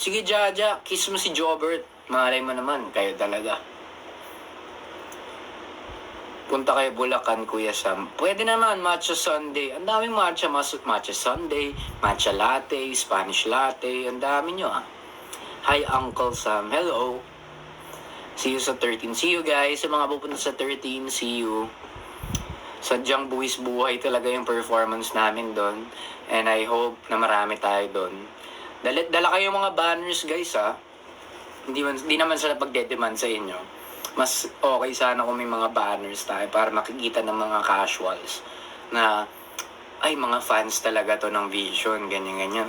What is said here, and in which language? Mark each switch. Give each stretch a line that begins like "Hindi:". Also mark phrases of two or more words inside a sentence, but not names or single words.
Filipino: Sige, Jaja, kiss mo si Jobert. Malay mo naman, kayo talaga. Punta kayo Bulacan, Kuya Sam. Pwede naman,
English: matcha Sunday.
Filipino: Ang daming
English: matcha Sunday, matcha latte, Spanish latte.
Filipino: Ang dami nyo, ah. Hi, Uncle Sam. Hello.
English: See you
Filipino: sa 13.
English: See you,
Filipino: guys. Sa mga pupunta sa 13,
English: see you.
Filipino: Sadyang buwis buhay talaga yung performance namin doon.
English: And I hope
Filipino: na marami tayo doon. Dala kayo mga banners, guys, ha. Hindi naman sa pagdedemand sa inyo. Mas okay sana kung may mga banners tayo para makikita ng mga casuals na ay, mga fans talaga to ng Vision, ganyan-ganyan.